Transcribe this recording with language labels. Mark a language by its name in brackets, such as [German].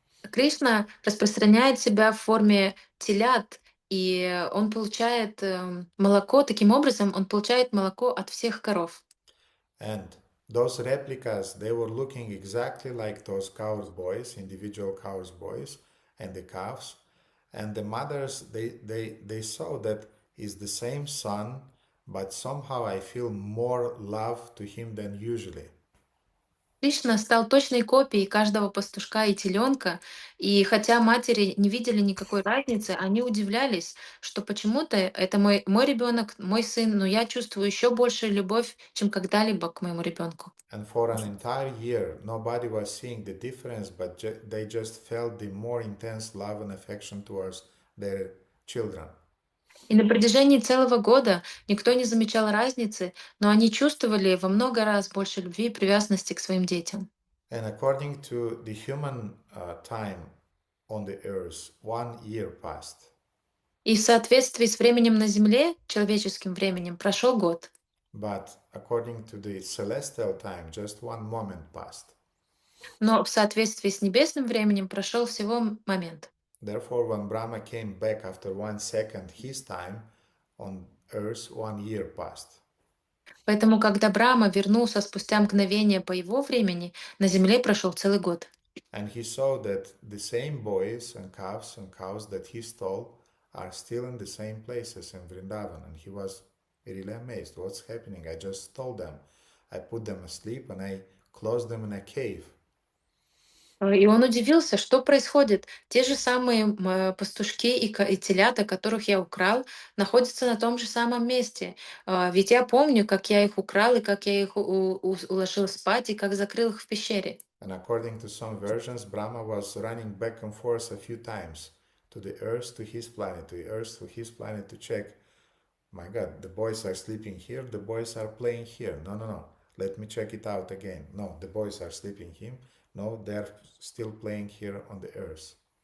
[Russian] Кришна распространяет себя в форме телят, и он получает молоко. Таким образом, он получает молоко от всех коров. [English] And those replicas, they were looking exactly like those cows boys, individual cows boys, and the calves. And the mothers, they saw that is the same son, but somehow I feel more love to him than usually. [Russian] Кришна стал точной копией каждого пастушка и теленка, и хотя матери не видели никакой разницы, они удивлялись, что почему-то это мой ребенок, мой сын, но я чувствую еще большую любовь, чем когда-либо к моему ребенку. [English] And for an entire year, nobody was seeing the difference, but they just felt the more intense love and affection towards their children. [Russian] И на протяжении целого года никто не замечал разницы, но они чувствовали во много раз больше любви и привязанности к своим детям. [English] And according to the human time on the earth, 1 year passed. [Russian] И в соответствии с временем на Земле, человеческим временем, прошел год. [English] But according to the celestial time, just one moment passed. [Russian] Но в соответствии с небесным временем прошел всего момент. [English] Therefore, when Brahma came back after 1 second, his time on earth, 1 year passed. [Russian] Поэтому, когда Брахма вернулся спустя мгновение по его времени, на Земле прошел целый год. [English] And he saw that the same boys and cows that he stole are still in the same places in Vrindavan. And he was really amazed. What's happening? I just stole them. I put them asleep and I closed them in a cave. [Russian] И он удивился, что происходит. Те же самые пастушки и телята, которых я украл, находятся на том же самом месте. Ведь я помню, как я их украл, и как я их уложил спать, и как закрыл их в пещере. [English] And according to some versions, Brahma was running back and forth a few times to the earth, to his planet, to the earth, to his planet to check. My God, the boys are sleeping here, the boys are playing here. No. Let me check it out again. No, the boys are sleeping here. No, they're still playing here on the earth.